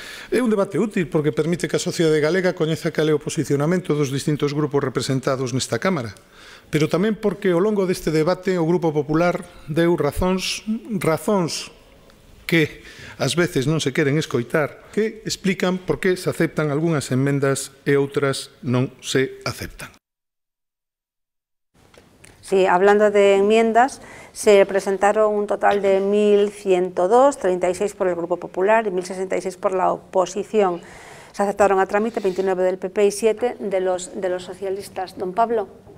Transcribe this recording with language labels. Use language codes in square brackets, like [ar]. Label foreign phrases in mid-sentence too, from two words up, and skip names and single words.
[gl] É un debate útil porque permite que a sociedade galega coñeza cal é o posicionamento dos distintos grupos representados nesta Cámara, pero tamén porque ao longo deste debate o Grupo Popular deu razóns que ás veces non se queren escoitar, que explican por que se aceptan algunhas enmendas e outras non se aceptan. [es] Sí, hablando de enmiendas, se presentaron un total de 1.102, 36 por el Grupo Popular y 1.066 por la oposición. Se aceptaron a trámite 29 del PP y 7 de los socialistas. Don Pablo.